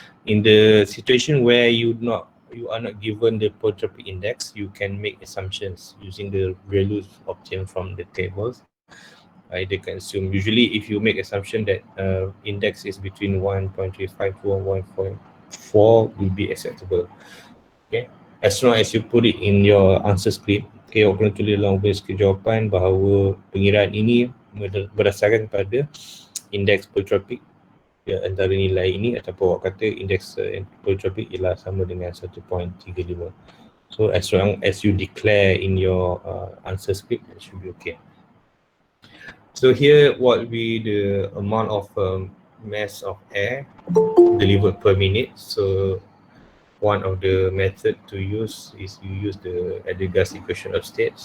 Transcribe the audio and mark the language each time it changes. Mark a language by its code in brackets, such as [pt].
[en] In the situation where you are not given the polytropic index, you can make assumptions using the values obtained from the tables. They can assume, usually if you make assumption that index is between 1.35 to 1.4 will be acceptable. Okay, as long as you put it in your answer script. [ms] Okay, awak kena tulis dalam skrip jawapan bahawa pengiraan ini berdasarkan pada indeks polytropic antara nilai ini, ataupun awak kata indeks polytropic ialah sama dengan 1.35. [en] So as long as you declare in your answer script, it should be okay. So here what will be the amount of mass of air delivered per minute. So one of the method to use is you use the Adagas equation of states.